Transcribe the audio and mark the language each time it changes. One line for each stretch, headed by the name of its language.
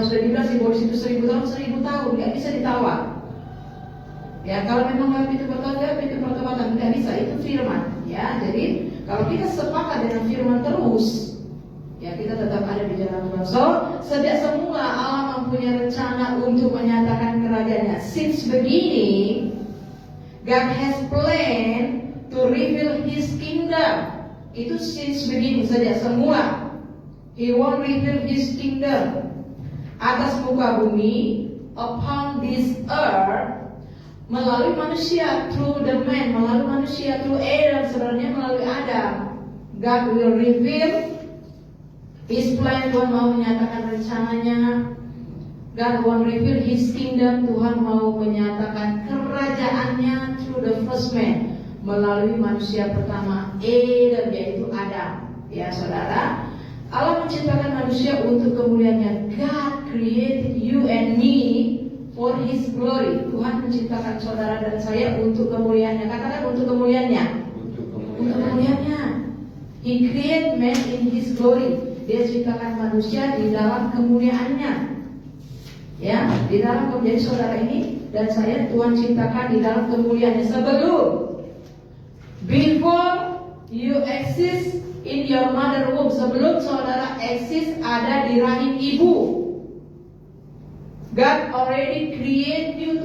Indonesian: Kalau sudah dibilang simbolis itu 1000 tahun, gak bisa ditawar. Ya, kalau memang pintu pertobatan, gak bisa, itu firman. Ya, jadi kalau kita sepakat dengan firman terus, ya kita tetap ada di jalan Tuhan. So, sejak semula Allah mempunyai rencana untuk menyatakan kerajaannya.
English: Since beginning, God has planned to reveal His kingdom. Itu since beginning,
Indonesian: sejak semula.
English: He won't reveal His kingdom
Indonesian: atas muka bumi,
English: upon this earth,
Indonesian: melalui manusia,
English: through the man, melalui manusia, through Adam,
Indonesian: sebenarnya melalui Adam.
English: God will reveal His plan.
Indonesian: Tuhan mau menyatakan rencananya.
English: God will reveal His kingdom.
Indonesian: Tuhan mau menyatakan kerajaannya
English: through the first man,
Indonesian: melalui manusia pertama, Adam, yaitu Adam. Ya saudara, Allah menciptakan manusia untuk kemuliaannya.
English: God created you and me for His glory.
Indonesian: Tuhan menciptakan saudara dan saya untuk kemuliaannya. Katakan untuk kemuliaannya. Untuk kemuliaannya.
English: He created man in His glory.
Indonesian: Dia ciptakan manusia di dalam kemuliaannya. Ya, di dalam kemuliaan saudara ini dan saya Tuhan ciptakan di dalam kemuliaannya.
English: Sebelum, before you exist in your mother womb,
Indonesian: sebelum saudara eksis ada di rahim ibu,
English: God already create you.